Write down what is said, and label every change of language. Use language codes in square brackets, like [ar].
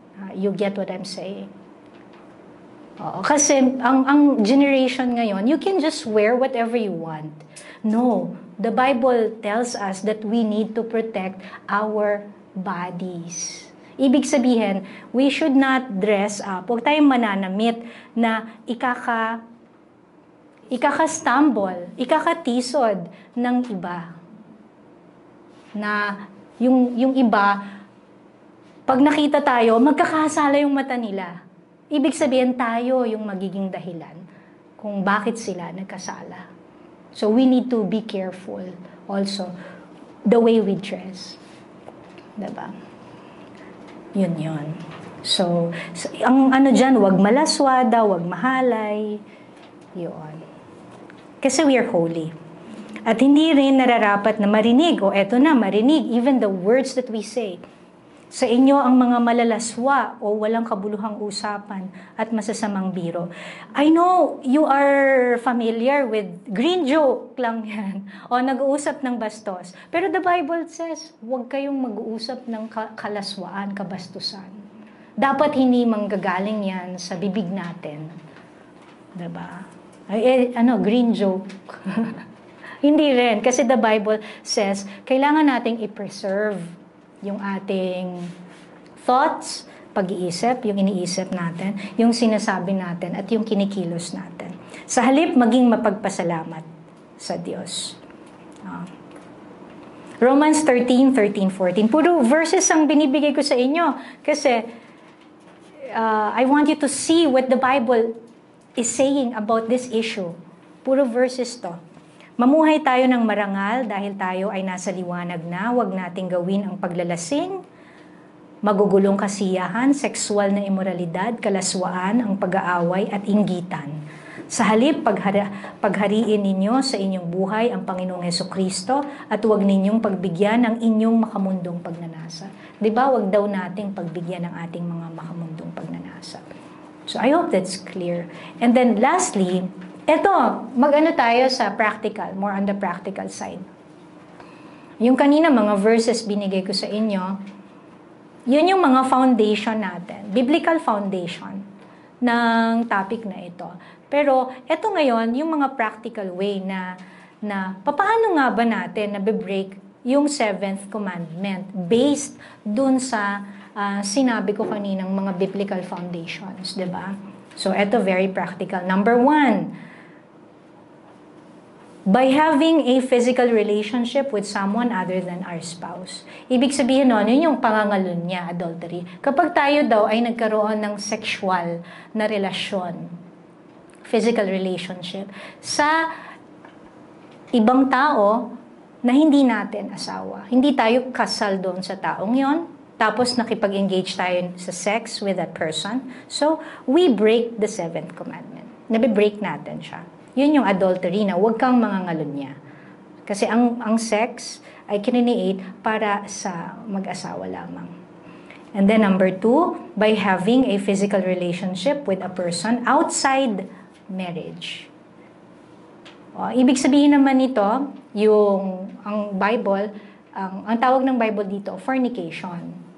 [en] You get what I'm saying? [tl] Oo, kasi ang generation ngayon, [en] you can just wear whatever you want. No, the Bible tells us that we need to protect our bodies. [tl] Ibig sabihin, [en] we should not dress up. [tl] Huwag tayong mananamit na ikaka-stumble, ikakatisod ng iba. Na yung iba, pag nakita tayo, magkakasala yung mata nila. Ibig sabihin tayo yung magiging dahilan kung bakit sila nagkasala. [en] So we need to be careful also the way we dress. [tl] Diba? Yun. So ang ano dyan, wag malaswada, wag mahalay. Yun. Kasi [en] we are holy. [tl] At hindi rin nararapat na marinig, eto na, marinig, [en] even the words that we say. [tl] Sa inyo ang mga malalaswa o walang kabuluhang usapan at masasamang biro. [en] I know you are familiar with green joke lang yan. [tl] O nag-uusap ng bastos. Pero [en] the Bible says, [tl] huwag kayong mag-uusap ng kalaswaan, kabastusan. Dapat hindi manggagaling yan sa bibig natin. Diba? Green joke. Hindi rin. Kasi [en] the Bible says, [tl] kailangan nating i-preserve yung ating thoughts, pag-iisip, yung iniisip natin, yung sinasabi natin, at yung kinikilos natin. Sa halip, maging mapagpasalamat sa Diyos. [en] Romans 13:14. [tl] Puro verses ang binibigay ko sa inyo. [en] Kasi I want you to see what the Bible is saying about this issue. [tl] Puro verses to. Mamuhay tayo ng marangal dahil tayo ay nasa liwanag na, huwag nating gawin ang paglalasing, magugulong kasiyahan, sexual na imoralidad, kalaswaan, ang pag-aaway at inggitan. Sa halip, paghariin ninyo sa inyong buhay ang Panginoong Hesukristo at huwag ninyong pagbigyan ang inyong makamundong pagnanasa. Diba, huwag daw nating pagbigyan ang ating mga makamundong pagnanasa. [en] So I hope that's clear. And then lastly, [tl] mag-ano tayo sa [en] practical, more on the practical side. [tl] Yung kanina mga verses binigay ko sa inyo, yun yung mga foundation natin, biblical foundation ng topic na ito. Pero ito ngayon, yung mga practical way na paano nga ba natin na-break yung 7th commandment based dun sa sinabi ko kaninang mga biblical foundations, di ba? So ito very practical. [en] Number 1, by having a physical relationship with someone other than our spouse. [tl] Ibig sabihin nun, yun yung pangangalunya, adultery. Kapag tayo daw ay nagkaroon ng sexual na relasyon, physical relationship, sa ibang tao na hindi natin asawa. Hindi tayo kasal doon sa taong yon, tapos nakipag-engage tayo sa sex with that person. [en] So, we break the 7th commandment. [tl] Nabe-break natin siya. Yun yung adultery na huwag kang mangangalunya. Kasi ang sex ay kininiate para sa mag-asawa lamang. [en] And then number 2, by having a physical relationship with a person outside marriage. [tl] Ibig sabihin naman nito, ang Bible, ang tawag ng Bible dito, fornication.